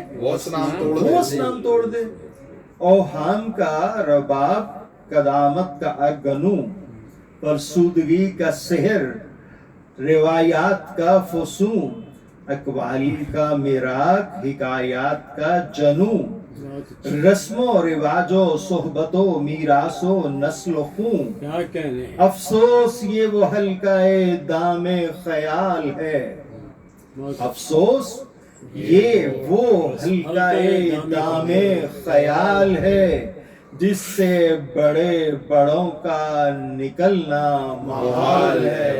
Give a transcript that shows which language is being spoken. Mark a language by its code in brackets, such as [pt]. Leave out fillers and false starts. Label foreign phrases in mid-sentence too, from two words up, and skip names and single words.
[ur] وہ اسلام توڑ وہ دے. اسلام توڑ دے. اوہام کا رباب قدامت کا اگنو، فرسودگی کا سحر روایات کا فسون، اقوالی کا میراث حکایات کا جنو، رسم و رواج و صحبت و میراث و نسل و خون. کیا کہنے. افسوس یہ وہ حلقہ دام خیال ہے، افسوس یہ وہ حلقہ دام خیال ہے جس سے بڑے بڑوں کا نکلنا محال ہے.